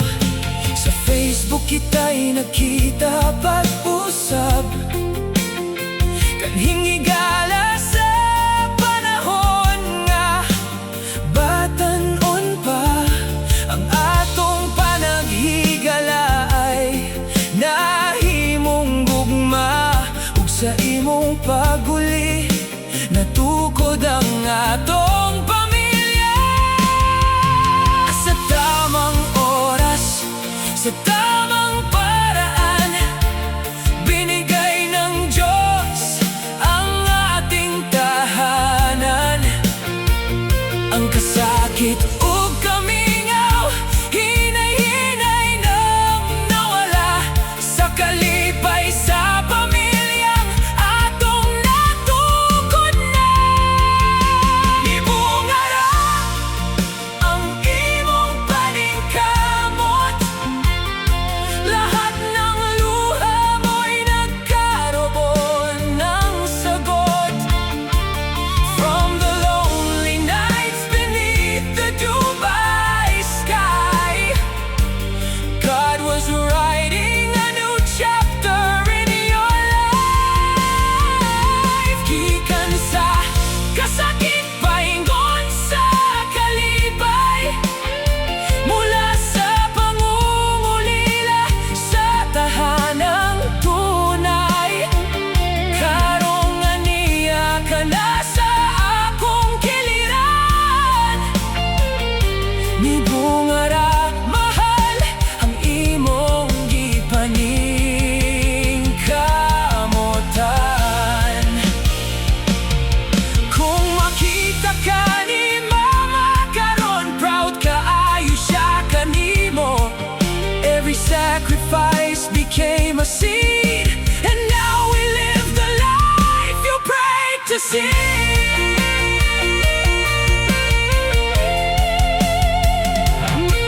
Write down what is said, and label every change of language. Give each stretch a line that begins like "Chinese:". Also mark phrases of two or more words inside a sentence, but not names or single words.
Cebuano: Sa Facebook kita'y nakita pag-usab, kanhing higala sa panahon nga batan-on pa. Ang atong panaghigala ay nahimong gugma, ug sa imong paguli natukod ang atong pamilya.
Filipino: Sa tamang oras, sa tamang paraan, binigay ng Diyos ang ating tahanan.
Cebuano: Ang kasakit ug kamingaw, hinay-hinay nang nawala. Sa kalipay sa pamilyang atong natukod na. Ibungara ang imong paningkamot,
Filipino: lahat ng luha mo'y nagkaroon ng sagot.
English: From the lonely nights beneath the Dubai sky, God was writing a new chapter in your life.
Cebuano: Gikan sa kasakit, paingon sa kalipay,
Filipino: mula sa pangungulila sa tahanang tunay.
Cebuano: Karong aniya ka na sa akong kiliran. Ni bungara mahal ang imong gipaningkamutan. Kung makita ka ni mama karon, proud kaayo siya kanimo.
English: Every sacrifice became a seed, and now we live the life you prayed to see.